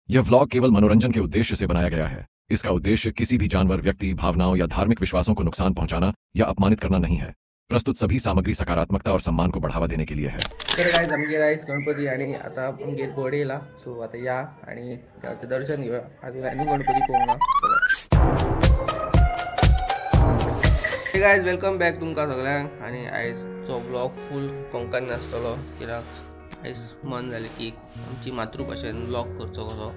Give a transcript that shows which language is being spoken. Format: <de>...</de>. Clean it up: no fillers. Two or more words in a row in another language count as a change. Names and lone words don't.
<hi>यह व्लॉग केवल मनोरंजन के उद्देश्य से बनाया गया है। इसका उद्देश्य किसी भी जानवर, व्यक्ति, भावनाओं या धार्मिक विश्वासों को नुकसान पहुंचाना या अपमानित करना नहीं है। प्रस्तुत सभी सामग्री सकारात्मकता और सम्मान को बढ़ावा देने के लिए है।</hi> <kok>तर गाइस आमगे आयज गणपती आणि आता आमगेर बोर्ड येयला, सो आता या आणि देवाचें दर्शन घेऊया। आजून आनी गणपती पळोवना।</kok> <en>hey guys welcome back</en> <kok>तुमकां सगळ्यांक। आणि आयजचो ब्लॉग फूल कोंकणी आसतलो, कित्याक आयज मन जालें की आमची मातृभाशेन ब्लॉग करचो कसो।</kok>